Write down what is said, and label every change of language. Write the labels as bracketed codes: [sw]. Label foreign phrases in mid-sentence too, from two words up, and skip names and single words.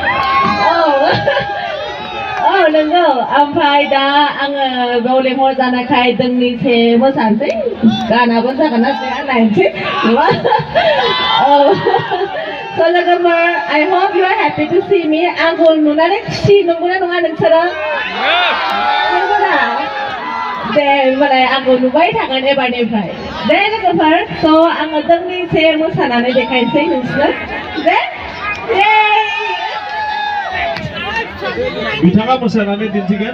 [brx] नंगौ ओमफ्राय दा आङो बेयाव लेंहर जानायखाय दोंनैसो मोसानोसै गानाबो जागोन ना जाया नायनोसै So लोगोफोर [en] I hope you are happy to see me [brx] आंखौ नुनानै खुसि नंगौना नङा नोंसोरो नंगौना दे होनबालाय आंखौ नुबाय थागोन एबारनिफ्राय दे लोगोफोर स' आङो दोंनैसो मोसानानै देखायनोसै नोंसोरनो दे बिथाङा मोसानानै दिन्थिगोन